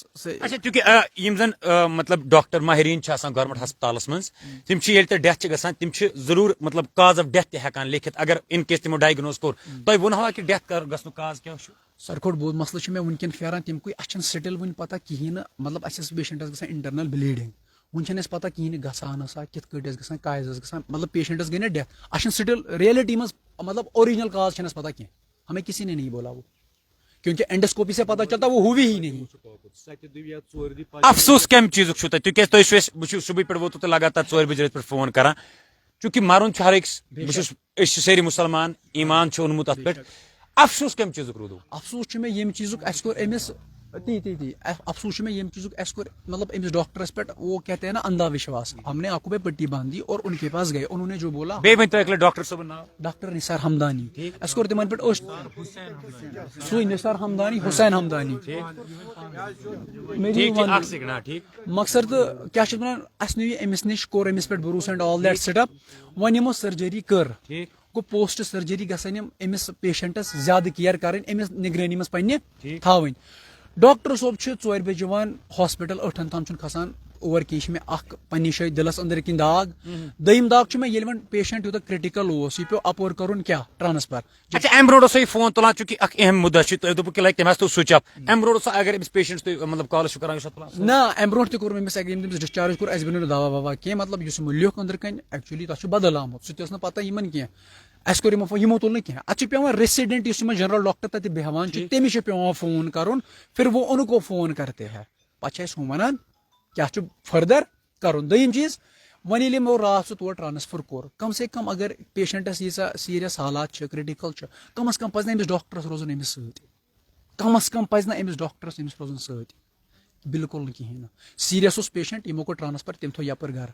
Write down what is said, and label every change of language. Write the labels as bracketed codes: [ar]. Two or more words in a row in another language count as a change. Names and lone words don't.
[ks] اچھا چونکہ یم زن مطلب ڈاکٹر ماہرین چھِ آسان گورمنٹ ہسپتالس منٛز تِم چھِ ییٚلہِ تۄہہِ ڈیتھ چھِ گژھان تِم چھِ ضروٗر مطلب [en] cause of death [ks] تہِ ہٮ۪کان لیکھِتھ اگر [en] in case [ks] تِمو ڈایگنوز کوٚر تۄہہِ ووٚنہوا کہِ ڈیتھ گژھنُک کاز کیٛاہ چھُ ساروی کھۄتہٕ بوٚڑ مسلہٕ چھُ مےٚ وٕنکٮ۪ن پھیران تَمہِ اَسہِ چھَنہٕ سٹل وٕنہِ پتہ کِہیٖنۍ نہٕ مطلب اَسہِ ٲس پیشنٹس گژھان [en] internal bleeding [ks] وٕنہِ چھَنہٕ اَسہِ پتہ کِہیٖنۍ نہٕ گژھان ٲسا کِتھ کٲٹھۍ ٲس گژھان کیٛازِ ٲس گژھان مطلب پیشنٹس گٔے نہ ڈیتھ اَسہِ چھُنہٕ سٹل ریلٹی منٛز مطلب [en] original cause [ks] چھَنہٕ اَسہِ پتہ کینٛہہ [ur] ہمیں کسی نے نہیں بولا وہ کیونکہ اینڈوسکوپی سے پتہ چلتا وہ ہوئی ہی نہیں [ks] افسوس کمہِ چیٖزُک چھُو تۄہہِ تِکیٛازِ تُہۍ چھِو اَسہِ بہٕ چھُس صُبحٕے پٮ۪ٹھ ووتُو تۄہہِ لگاتار 4 بجے رٲژ پٮ۪ٹھ فون کران چوٗنکہِ مرُن چھُ ہر أکِس بہٕ چھُس أسۍ چھِ سٲری مُسلمان ایٖمان چھُ اوٚنمُت اتھ پٮ۪ٹھ افسوس کمہِ چیٖزُک روٗدوٕ افسوس چھُ مےٚ ییٚمہِ چیٖزُک اَسہِ کوٚر أمِس تی افسوس چھُ مےٚ ییٚمہِ چیٖزُک اَسہِ کوٚر مطلب أمِس ڈاکٹرس پٮ۪ٹھ [ur] وہ کہتے ہیں نا اندھا وشواس ہم نے آنکھوں پہ پٹی باندھی اور ان کے پاس گئے انہوں نے جو بولا [ks] بیٚیہِ ؤنۍتو اَکہِ لٹہِ ڈاکٹر صٲبُن ناو ڈاکٹر نثار ہمدانی اَسہِ کوٚر تِمن پٮ۪ٹھ سُے نثار ہمدانی حسین ہمدانی مقصد تہٕ کیٛاہ چھِ ونان اَسہِ نِیہِ أمِس نِش کوٚر أمِس پٮ۪ٹھ بروسہٕ [en] and all that set up [ks] وۄنۍ یِمو سرجری کٔر گوٚو [en] post surgery [ks] گژھن یِم أمِس پیشنٹس زیادٕ کِیر کرٕنۍ أمِس نگرٲنی منٛز پننہِ تھاوٕنۍ ڈاکٹر صٲب چھِ 4 بجے یِوان ہاسپٹل 8 تام چھُنہٕ کھسان اور کینٛہہ چھِ مےٚ اکھ پننہِ جایہِ دِلس أنٛدرۍ کِنۍ داغ دوٚیِم داغ چھُ مےٚ ییٚلہِ وۄنۍ پیشنٹ یوٗتاہ کرٹیکل اوس یہِ پیوٚو اپور کرُن کیٛاہ ٹرانسفر اچھا امہِ برونٛٹھ اوسا یہِ فون تُلان چوٗنٛکہِ اکھ اہم مُدعا چھُ تۄہہِ دوٚپوُ کہِ لگہِ تٔمۍ حظ تھوٚو [en] switch off [ks] امہِ برونٛٹھ اوسا اگر أمِس پیشنٹس تُہۍ مطلب کالس چھِو کران یہِ چھا تُلان نہ امہِ برونٛٹھ تہِ کوٚر أمِس ییٚمہِ تٔمِس ڈِسچارٕج کوٚر اَسہِ بنیو نہٕ دوا ووا کینٛہہ مطلب یُس یِمو لیوٚکھ أنٛدرٕ کَنۍ ایکچُؤلی تَتھ چھُ بدل آمُت سُہ تہِ ٲس نہٕ پتہ یِمن کینٛہہ اَسہِ کوٚر یِمو تُل نہٕ کینٛہہ اَتھ چھُ پیوان ریسیڈنٹ یُس یِمن جنرل ڈاکٹر تَتہِ بیٚہوان چھُ تٔمِس چھُ پیوان فون کرُن [ur] پھر وہ ان کو فون کرتے ہیں [ks] پتہٕ چھِ اَسہِ ہُم وَنان کیاہ چھُ فٔردر کرُن دوٚیِم چیٖز وۄنۍ ییٚلہِ یِمو راتھ سُہ تور ٹرانسفر کوٚر [ur] کم سے کم [ks] اگر پیشنٹس ییٖژاہ سیٖریس حالات چھِ کرٹِکل چھِ کم از کم پزِ نہٕ أمِس ڈاکٹرس روزُن أمِس سۭتۍ کم از کم پزِ نہٕ أمِس ڈاکٹرس أمِس روزُن سۭتۍ بالکل نہٕ کِہینۍ نہٕ سیٖریس اوس پیشنٹ یِمو کوٚر ٹرانسفر تٔمۍ تھوٚو یپٲرۍ گرٕ